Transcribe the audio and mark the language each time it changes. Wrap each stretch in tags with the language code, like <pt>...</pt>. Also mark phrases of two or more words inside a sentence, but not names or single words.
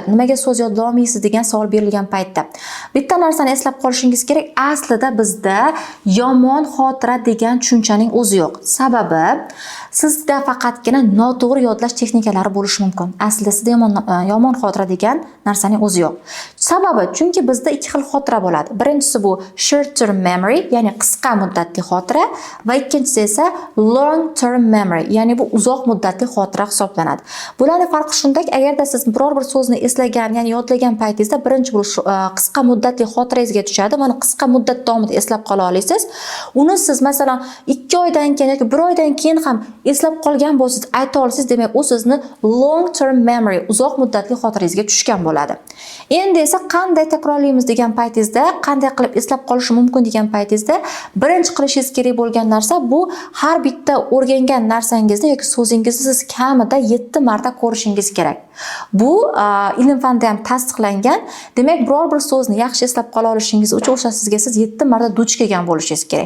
<uz>Nimaga so'z yodlay olmaysiz degan savol berilgan paytda. Bitta narsani eslab qolishingiz kerak, aslida bizda yomon xotira degan tushunchaning o'zi yo'q. Sababi sizda faqatgina noto'g'ri yodlash texnikalari bo'lishi mumkin. Aslida sizda yomon xotira degan narsaning o'zi yo'q. Sababi chunki bizda ikki xil xotira bo'ladi. Birinchisi bu</uz> <en>short term memory,</en> <uz>ya'ni qisqa muddatli xotira va ikkinchisi esa</uz> <en>long term memory,</en> <uz>ya'ni bu uzoq muddatli xotira hisoblanadi. Bularning farqi shundaki, agarda siz biror bir so'zni eslagan, ya'ni yodlagan paytingizda birinchi bu qisqa muddatli xotirangizga tushadi. Mana qisqa muddat davomida eslab qola olasiz. Uni siz masalan 2 oydan keyin yoki 1 oydan keyin ham eslab qolgan bo'lsangiz, ayta olasiz, demak u sizni</uz> <en>long term memory,</en> <uz>uzoq muddatli xotirangizga tushgan bo'ladi. Endi esa qanday takrorlaymiz degan paytingizda, qanday qilib eslab qolish mumkin degan paytingizda, birinchi qilishingiz kerak bo'lgan narsa bu har bitta o'rgangan narsangizni yoki so'zingizni siz kamida 7 marta ko'rishingiz kerak. Bu ilm fanida ham tasdiqlangan. Demak, biror bir so'zni yaxshi eslab qola olishingiz uchun o'sha sizga siz 7 marta duch kelgan bo'lishingiz kerak.</uz>